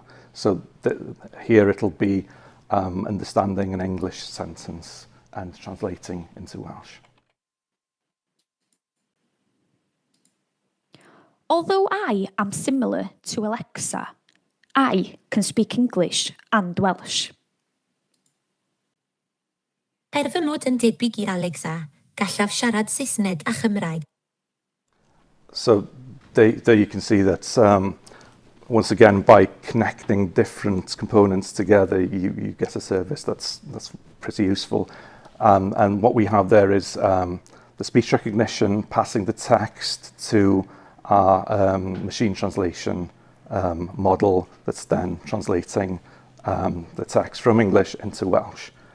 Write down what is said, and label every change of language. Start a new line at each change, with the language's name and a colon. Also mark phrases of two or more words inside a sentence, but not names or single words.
English: So here it'll be understanding an English sentence and translating into Welsh. Although I am similar to Alexa, I can speak English and Welsh.
Welsh: Er fy mod yn debyg I Alexa, gallaf siarad Saesneg a Chymraeg.
English: So there you can see that once again, by connecting different components together, you get a service that's pretty useful. And what we have there is the speech recognition passing the text to our machine translation model that's then translating the text from English into Welsh.